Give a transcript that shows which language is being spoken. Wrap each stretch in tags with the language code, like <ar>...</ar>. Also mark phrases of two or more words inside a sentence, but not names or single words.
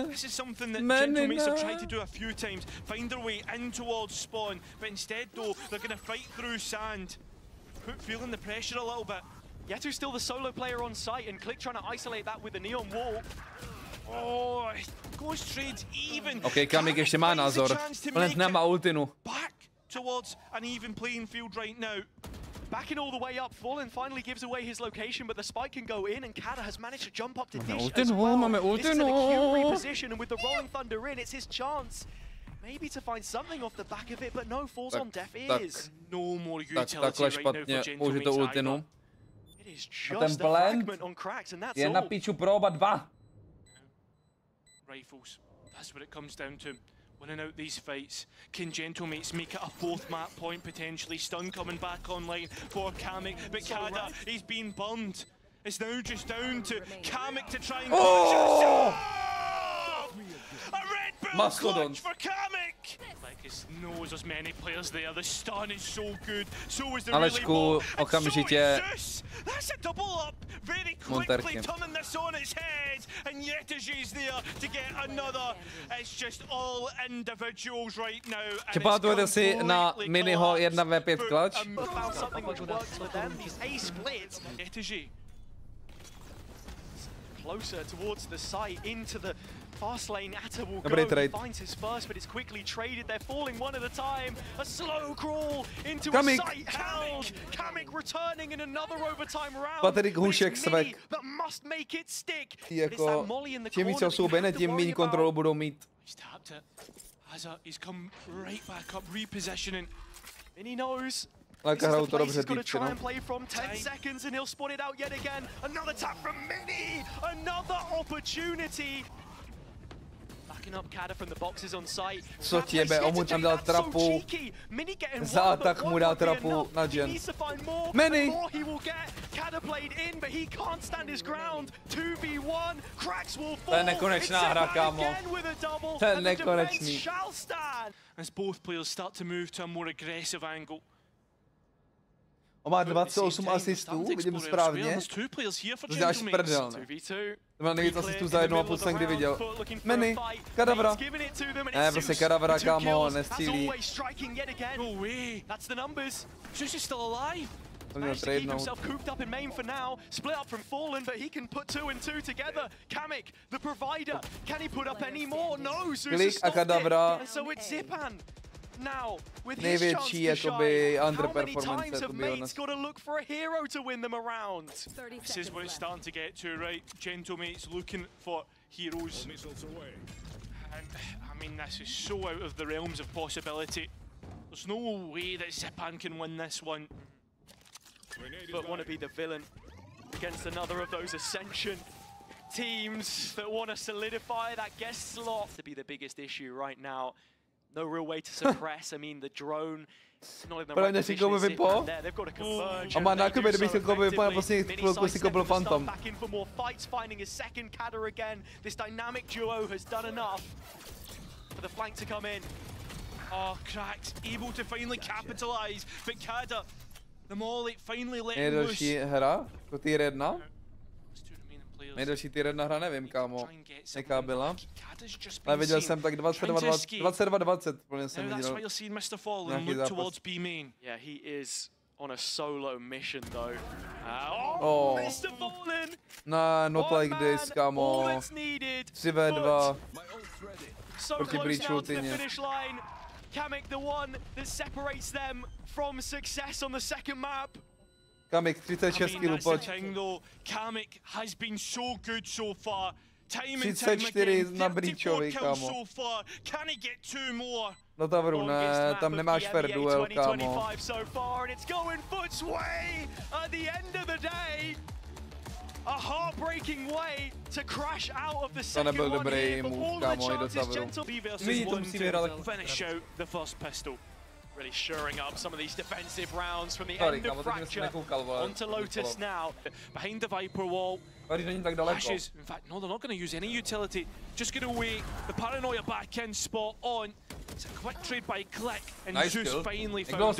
<en>This is something that Gentle Mates have tried to do a few times, find their way in towards spawn, but instead though, they're going to fight through sand. feeling the pressure a little bit. Yetu's still the solo player on site, and Click trying to isolate that with the neon wall. Oh, goes trades even.</en> <cs>OK, Kamik ještě má názor. On nemá ultinu.</cs> <en>Back towards an even playing field right now. Backing all the way up, Fallen finally gives away his location, but the spike can go in, and Kada has managed to jump up to dish as well. This is an acute reposition, and with the Rolling Thunder in, it's his chance. Maybe to find something off the back of it, but no, falls on deaf ears. No more utility right now for Gentle Mates. It is just a fragment on cracks, and that's all.</en> <cs>Je na piču pro oba dva.</cs> <en>Rifles, that's what it comes down to. Winning out these fights. Can Gentle Mates make it a fourth map point potentially? Stun coming back online for Kamik, but Kada, he's been burned. It's now just down to Kamik to try and oh! A red bull clutch for Kamik! Lekis knows there's many players there. The stun is so good. So is the</en> <cs>Alečku, okamžitě.</cs> <en>That's a double up. Very quickly turning this on its head. And Yetaji's there to get another. It's just all individuals right now.</en> <cs>Či pamatujete si na Minnyho 1v5 clutch?</cs> <en>Found something which works for them. These A splits. Yetaji closer towards the site into the fast lane. Atta will go. He finds his first, but it's quickly traded. They're falling one at a time. A slow crawl into a site held. Kamik returning in another overtime round.</en> <cs>Patrik Hušek svek.</cs> <en>That must make it stick.</en> <cs>Jako, čím víc jsou bene, tím méně kontrolu budou mít.</cs> <en>He's come right back up, repositioning. And he knows. Like he's got to try and play from 10 seconds, and he'll spot it out yet again. Another tap from Minny. Another opportunity. Up Kada from the boxes on site.</en> <cs>Co těbe, on mu tam dal trapu. Za atak mu dal trapu na Gen.</cs> <en>Minny! Kada played in, but he can't stand his ground. 2v1, cracks will fall.</en> <cs>To je nekonečná hra, kámo. To je nekonečný.</cs> <en>As both players start to move to a more aggressive angle.</en> <cs>On má 28 asistů, vidím správně. To děláš prdel, ne? To má nejvíc asistů za 1,5 jsem kdy viděl. Minny, Kadavra. Ne, prostě Kadavra, kámo, nestřílí. To měl tradenout. Klik a Kadavra. Největší jakoby underperformance,</cs> <en>to by honest. This is what it's starting to get to, right? Gentle Mates looking for heroes. And I mean, this is so out of the realms of possibility. There's no way that Zipan can win this one. But want to be the villain against another of those Ascension teams that want to solidify that guest slot to be the biggest issue right now. No real way to suppress. I mean, the drone. Not in the right position. They've got to converge.</en> <cs>On má nákupy, kdyby si koupil na poslední chvilku si koupil Phantom.</cs> <en>Back in for more fights, finding his second Kada again. This dynamic duo has done enough for the flank to come in. Oh, Cracks able to finally capitalize, but Kada, the Molly finally let him loose.</en> <cs>Nejdelší hra, jako tier 1. Nejdelší tier 1 hra, nevím, kámo, jaká byla. Ale viděl jsem tak 22-20, plně jsem viděl nějaký zápas.</cs> <en>Yeah, he is on a solo mission though. Oh, Mr. Fallen! Nah, not like this,</en> <cs>kámo. 3v2 proti Breachu tyně.</cs> <en>Kamik, the one that separates them from success on the second map.</en> <cs>Kamik, 36 kg, pojď.</cs> <en>Kamik has been so good so far. Time and</en> <cs>34 na Breachovi, kámo.</cs> <en>Can he get two more?</en> <cs>No Tavru, ne, tam nemáš</cs> <en>fair duel,</en> <cs>kámo.</cs> <en>A heartbreaking way to crash out of the second</en> <cs>to nebyl dobrý move, kámo, i do Tavru. My to musí vyhrát.</cs> <en>Finish out the first pistol. Really shoring up some of these defensive rounds from the end of Fracture onto Lotus now. Behind the Viper wall. Ashes, in fact, no, they're not going to use any utility. Just get away. The Paranoia back in spot on. It's a quick trade by Click, and Xeus finally found out.</en>